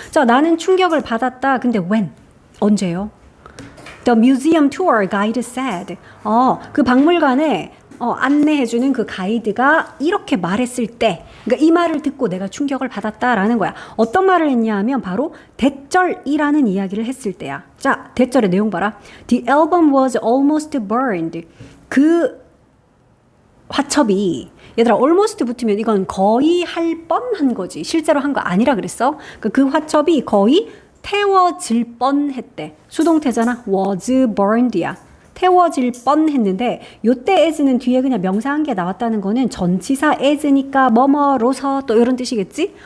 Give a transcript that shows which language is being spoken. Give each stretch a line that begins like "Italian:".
Korean: 자, 나는 충격을 받았다. 근데 when? 언제요?
English: The museum tour guide said.
Korean: 그 박물관에 안내해주는 그 가이드가 이렇게 말했을 때, 그러니까 이 말을 듣고 내가 충격을 받았다라는 거야. 어떤 말을 했냐 하면 바로 대절이라는 이야기를 했을 때야. 자, 대절의 내용 봐라.
English: The album was almost burned.
Korean: 그 화첩이 얘들아 almost 붙으면 이건 거의 할 뻔한 거지. 실제로 한 거 아니라 그랬어. 그 화첩이 거의 태워질 뻔했대. 수동태잖아. was burned야. 태워질 뻔했는데 요때 as는 뒤에 그냥 명사한 게 나왔다는 거는 전치사 as니까 뭐뭐로서 또 이런 뜻이겠지?